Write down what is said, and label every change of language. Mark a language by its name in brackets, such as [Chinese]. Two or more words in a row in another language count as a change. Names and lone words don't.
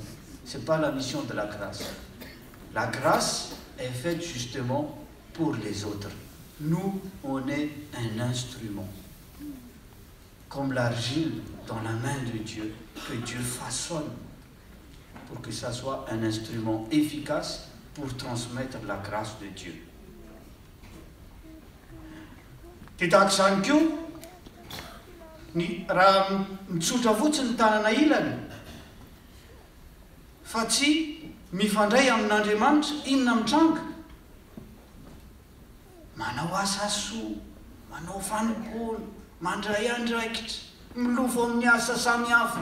[French] Ce n'est pas la mission de la grâce. La grâce est faite justement pour les autres. Nous, on est un instrument, comme l'argile dans la main de Dieu, que Dieu façonne pour que ça soit un instrument efficace pour transmettre la grâce de Dieu. [Malagasy] Tahaka izany koa ny raha mitsotra fotsiny tanana ilany fa tsy mifandray amin'Andriamanitra, inona mitranga? Manao asa soa, manao fanompoana, mandray andraikitra, milofo amin'ny asa samihafa.